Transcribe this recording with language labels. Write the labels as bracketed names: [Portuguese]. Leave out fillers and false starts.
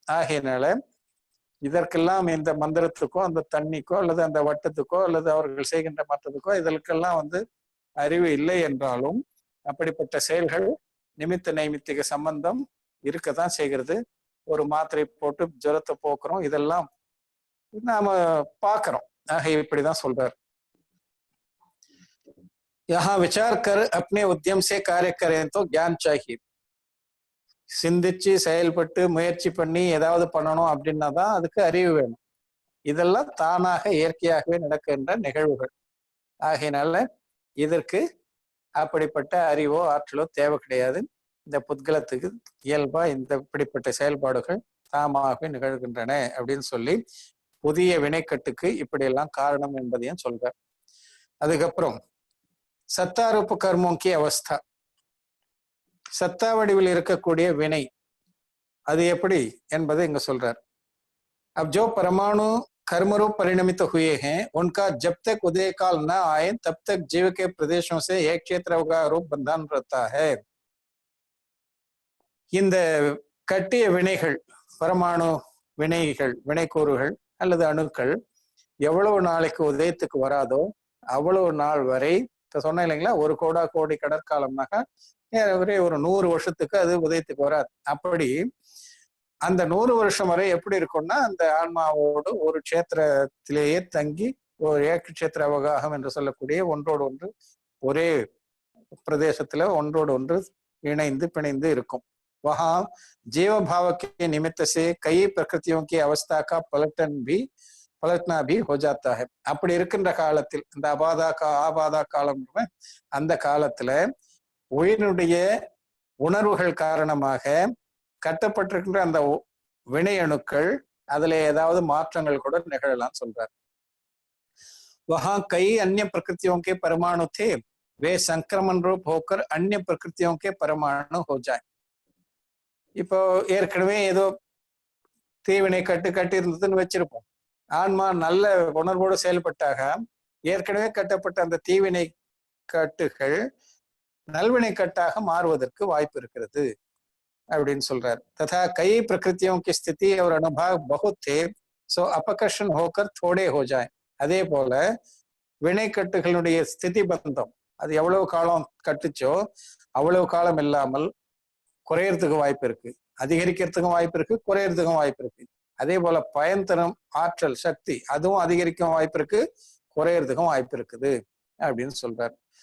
[Tamil] ஆகையினால இதற்கெல்லாம் இந்த மந்திரத்துக்கோ அந்த தண்ணிக்கோ அல்லது அந்த வட்டத்துக்கோ அல்லது அவர்கள் செய்கின்ற மற்றதுக்கோ இதற்கெல்லாம் வந்து அறிவு இல்லை என்றாலும் அப்படிப்பட்ட செயல்கள் நிமித்த நைமித்திக சம்பந்தம் இருக்கத்தான் செய்கிறது. ஒரு மாத்திரை போட்டு ஜுரத்தை போக்குறோம், இதெல்லாம் நாம பாக்குறோம். ஆக இப்படிதான் சொல்றார். [Hindi] यहाँ विचार कर अपने उद्यम से कार्य करें तो ज्ञान चाहिए. [Tamil] சிந்திச்சு செயல்பட்டு முயற்சி பண்ணி ஏதாவது பண்ணணும் அப்படின்னா தான் அதுக்கு அறிவு வேணும். இதெல்லாம் தானாக இயற்கையாகவே நடக்கின்ற நிகழ்வுகள். ஆகையினால இதற்கு அப்படிப்பட்ட அறிவோ ஆற்றலோ தேவை கிடையாது. இந்த புத்கலத்துக்கு இயல்பா இந்த இப்படிப்பட்ட செயல்பாடுகள் தாமாகவே நிகழ்கின்றன அப்படின்னு சொல்லி புதிய வினைக்கட்டுக்கு இப்படியெல்லாம் காரணம் என்பதையும் சொல்றார். அதுக்கப்புறம் [Hindi] சத்தாரூப கர்மோங்கி அவஸ்தா, [Tamil] சத்தா வடிவில் இருக்கக்கூடிய வினை அது எப்படி என்பதை இங்க சொல்றார். [Hindi] अब जो परमाणु कर्मरूप परिणमित हुए हैं उनका जब तक उदय काल न आए तब तक जीव के प्रदेशों से एक क्षेत्र का रूप बंधन रहता है. [Tamil] இந்த கட்டிய வினைகள், பரமாணு வினைகள், வினைக்கூறுகள் அல்லது அணுக்கள் எவ்வளவு நாளைக்கு உதயத்துக்கு வராதோ அவ்வளவு நாள் வரை, சொன்னேன் இல்லைங்களா, ஒரு கோடி கடற்காலம்னாக்கா ஒரே ஒரு 100 வருஷத்துக்கு அது உதயத்துக்கு வராது. அப்படி அந்த 100 வருஷம் வரை எப்படி இருக்கும்னா அந்த ஆன்மாவோடு ஒரு கஷேத்திரத்திலேயே தங்கி ஒரு ஏகக்ஷேத்திர அவகாகம் என்று சொல்லக்கூடிய ஒன்றோடு ஒன்று ஒரே பிரதேசத்துல ஒன்றோடு ஒன்று இணைந்து பிணைந்து இருக்கும். [Hindi] वहां जीव भाव के निमित्त से कई प्रकृतियों की अवस्था का पलटना भी हो जाता है. [Tamil] அப்படி இருக்கின்ற காலத்தில் இந்த ஆபாதா காலம் அந்த காலத்துல உயிரினுடைய உணர்வுகள் காரணமாக கட்டப்பட்டிருக்கின்ற அந்த வினை அணுக்கள் அதுல ஏதாவது மாற்றங்கள் கூட நிகழலாம் சொல்றார். [Hindi] वहां कई अन्य प्रकृतियों के परमाणु थे, वे संक्रमण रूप होकर अन्य प्रकृतियों के परमाणु हो जाए. [Tamil] இப்போ ஏற்கனவே ஏதோ தீவினை கட்டி இருந்ததுன்னு வச்சிருப்போம். ஆன்மா நல்ல உணர்வோடு செயல்பட்டாக ஏற்கனவே கட்டப்பட்ட அந்த தீவினை கட்டுகள் நல்வினை கட்டாக மாறுவதற்கு வாய்ப்பு இருக்கிறது அப்படின்னு சொல்றார். [Hindi] तथा कई प्रकृतियों की स्थिति और अनुभव बहुत थे, सो अपकर्षण होकर थोड़े हो जाए. [Tamil] அதே போல வினைக்கட்டுகளுடைய ஸ்திதி பந்தம் அது எவ்வளவு காலம் கட்டுச்சோ அவ்வளவு காலம் இல்லாமல் குறையறதுக்கு வாய்ப்பு இருக்கு, அதிகரிக்கிறதுக்கும் வாய்ப்பு இருக்கு, குறையறதுக்கும் வாய்ப்பு இருக்கு. அதே போல பயன் தரும் ஆற்றல் சக்தி அதுவும் அதிகரிக்கும் வாய்ப்பு இருக்கு, குறையறதுக்கும் வாய்ப்பு இருக்குது அப்படின்னு சொல்றாரு.